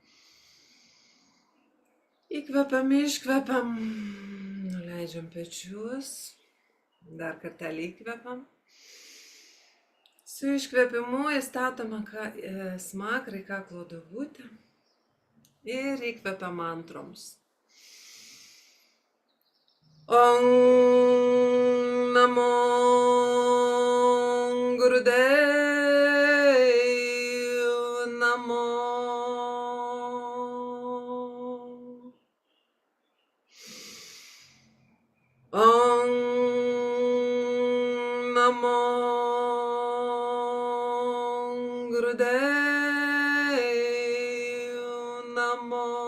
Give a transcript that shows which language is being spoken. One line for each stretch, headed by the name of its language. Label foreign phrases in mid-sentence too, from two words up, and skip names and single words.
Lithuanian: Įkvepiam, iškvepiam, nuleidžiam pečius, dar kartelį įkvepiam. Su iškvepimu įstatome smakrą į kaklo duobutę ir įkvepiam mantroms.
Sanskrit: Om Namo Gurudeva Namo. Om Namo Gurudeva Namo.